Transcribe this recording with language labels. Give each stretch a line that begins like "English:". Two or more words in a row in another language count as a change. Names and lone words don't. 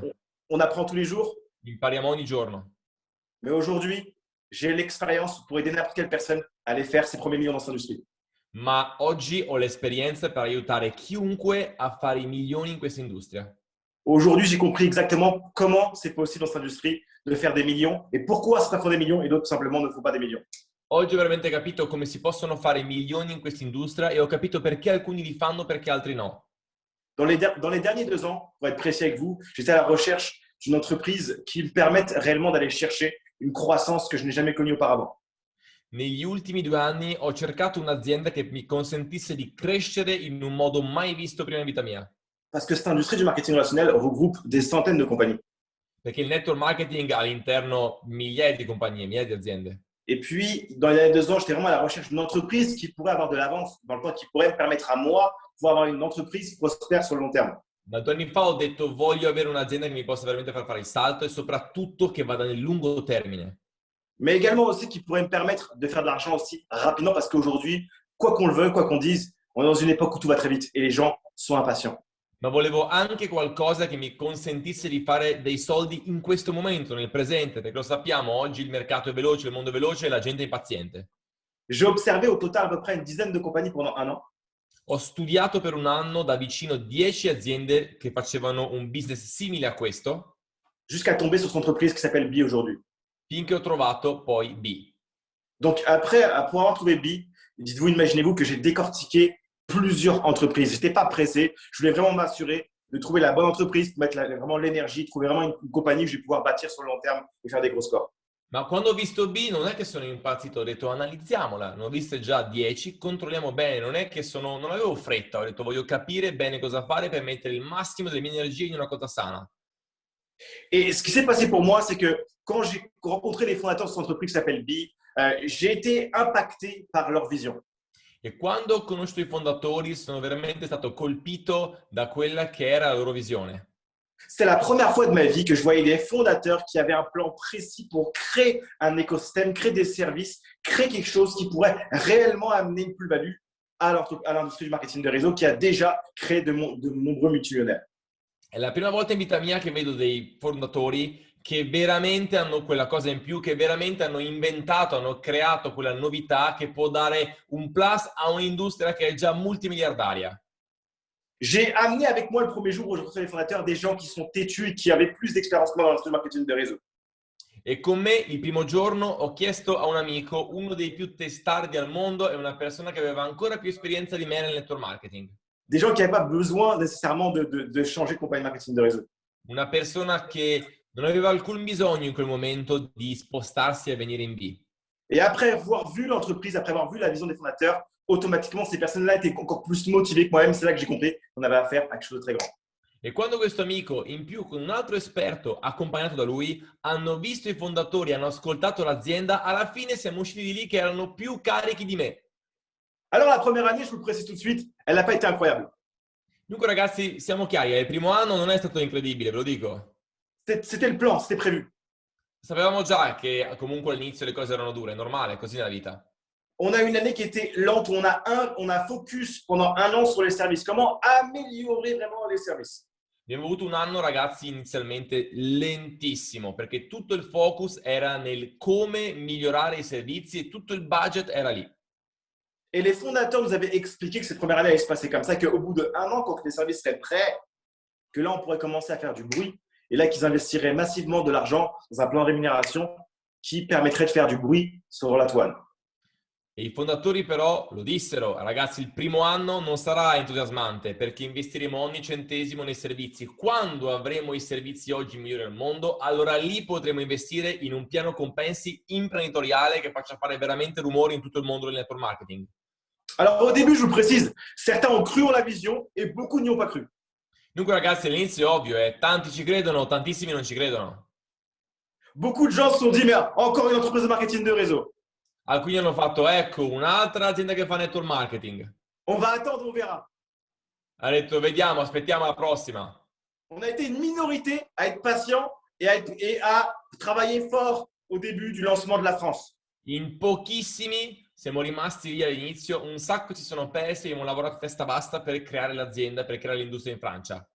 French: On apprend tous les jours.
Italian: impariamo ogni giorno.
French: Mais aujourd'hui, j'ai l'expérience pour aider n'importe quelle personne à aller faire ses premiers millions dans cette industrie.
Italian: Ma oggi ho l'esperienza per aiutare chiunque a fare i milioni in questa industria.
French: Aujourd'hui, j'ai compris exactement comment c'est possible dans cette industrie de faire des millions et pourquoi certains font des millions et d'autres simplement ne font pas des millions.
Italian: Oggi ho veramente capito come si possono fare milioni in questa industria e ho capito perché alcuni li fanno, perché altri no.
French: Dans les derniers 2 ans, pour être précis avec vous, j'étais à la recherche d'une entreprise qui me permette réellement d'aller chercher une croissance que je n'ai jamais connue auparavant.
Italian: Negli ultimi 2 anni ho cercato un'azienda che mi consentisse di crescere in un modo mai visto prima in vita mia.
French: Parce que cette industrie du marketing relationnel regroupe des centaines de compagnies.
Italian: Perché il
English: network marketing
Italian: ha all'interno migliaia di compagnie, migliaia di aziende.
French: Et puis, dans les derniers 2 ans, j'étais vraiment à la recherche d'une entreprise qui pourrait avoir de l'avance dans le temps, qui pourrait me permettre à moi de pouvoir avoir une entreprise prospère sur le long terme.
Italian: Da 2 anni fa ho detto voglio avere un'azienda che mi possa veramente far fare il salto e soprattutto che vada nel lungo termine.
French: Mais également aussi qui pourrait me permettre de faire de l'argent aussi rapidement parce qu'aujourd'hui, quoi qu'on le veuille, quoi qu'on dise, on est dans une époque où tout va très vite et les gens sont impatients.
Italian: Ma volevo anche qualcosa che mi consentisse di fare dei soldi in questo momento, nel presente, perché lo sappiamo, oggi il mercato è veloce, il mondo è veloce e la gente è impaziente.
French: J'ai observé au total à peu près une dizaine de compagnies pendant un an.
Italian: Ho studiato per un anno da vicino 10 aziende che facevano un business simile a questo,
French: Jusqu'à tomber sur cette entreprise qui s'appelle Bi aujourd'hui.
Italian: finché ho trovato poi B.
French: Donc après, pour avoir trouvé Bi, dites-vous, imaginez-vous que j'ai décortiqué plusieurs entreprises. Je n'étais pas pressé. Je voulais vraiment m'assurer de trouver la bonne entreprise, pour mettre vraiment l'énergie, trouver vraiment une compagnie que je vais pouvoir bâtir sur le long terme et faire des gros scores.
Italian: Ma quando ho visto B non è che sono impazzito, ho detto analizziamola, ne ho viste già 10, controlliamo bene, non è che non avevo fretta, ho detto voglio capire bene cosa fare per mettere il massimo delle mie energie in una cosa sana.
French: Et ce qui s'est passé pour moi, c'est que quand j'ai rencontré les fondateurs de cette entreprise qui s'appelle Bi, j'ai été impacté par leur vision.
Italian: E quando ho conosciuto i fondatori sono veramente stato colpito da quella che era la loro visione.
French: C'était la première fois de ma vie que je voyais des fondateurs qui avaient un plan précis pour créer un écosystème, créer des services, créer quelque chose qui pourrait réellement amener une plus-value à l'industrie du marketing de réseau qui a déjà créé de nombreux multimillionnaires.
Italian: È la prima volta in vita mia che vedo dei fondatori che veramente hanno quella cosa in più, che veramente hanno inventato, hanno creato quella novità che può dare un plus a un'industria che è già multimiliardaria.
French: J'ai amené avec moi le premier jour où je rencontrais les fondateurs des gens qui sont têtus et qui avaient plus d'expérience que moi dans l'industrie du marketing de réseau.
Italian: E con me il primo giorno ho chiesto a un amico, uno dei più testardi al mondo e una persona che aveva ancora più esperienza di me nel
English: network marketing.
French: Des gens qui n'avaient pas besoin nécessairement de changer de compagnie marketing de réseau.
Italian: Una persona che non aveva alcun bisogno in quel momento di spostarsi e venire in B.
French: Et après avoir vu l'entreprise, après avoir vu la vision des fondateurs, automatiquement, ces personnes-là étaient encore plus motivées que moi-même. C'est là que j'ai compris qu'on avait affaire à quelque chose de très grand.
Italian: E quando questo amico, in più con un altro esperto accompagnato da lui, hanno visto i fondatori, hanno ascoltato l'azienda, alla fine siamo usciti di lì che erano più carichi di me.
French: Alors, la première année, je vous le précise tout de suite, elle n'a pas été incroyable.
Italian: Dunque ragazzi, siamo chiari, il primo anno non è stato incredibile, ve lo dico.
French: C'était le plan, c'était prévu.
Italian: Sapevamo già che comunque all'inizio le cose erano dure, è normale, è così nella vita.
French: On a une année qui était lente, où on a focus pendant un an sur les services. Comment améliorer vraiment les services?
Italian: Abbiamo avuto un anno, ragazzi, inizialmente lentissimo, perché tutto il focus era nel come migliorare i servizi e tutto il budget era lì.
French: Et les fondateurs nous avaient expliqué que cette première année allait se passer comme ça, qu'au bout d'un an, quand les services seraient prêts, que là, on pourrait commencer à faire du bruit. Et là, qu'ils investiraient massivement de l'argent dans un plan de rémunération qui permettrait de faire du bruit sur la toile.
Italian: E i fondatori però lo dissero, ragazzi, il primo anno non sarà entusiasmante perché investiremo ogni centesimo nei servizi. Quando avremo i servizi oggi migliori al mondo, allora lì potremo investire in un piano compensi imprenditoriale che faccia fare veramente rumore in tutto il mondo del
English: network marketing.
French: Alors au début, je vous précise, certains ont cru en la vision et beaucoup n'y ont pas cru.
Italian: Dunque ragazzi, all'inizio è ovvio, tanti ci credono, tantissimi non ci credono.
French: Beaucoup de gens se sont dit, mais encore une entreprise de marketing de réseau.
Italian: Alcuni hanno fatto, ecco, un'altra azienda che fa
English: network marketing.
French: On va attendre, on verra.
Italian: Ha detto, vediamo, aspettiamo la prossima.
French: On a été une minorité à être patient et à travailler fort au début du lancement de la France.
Italian: In pochissimi siamo rimasti lì all'inizio, un sacco si sono persi e abbiamo lavorato a testa bassa per creare l'azienda, per creare l'industria in Francia.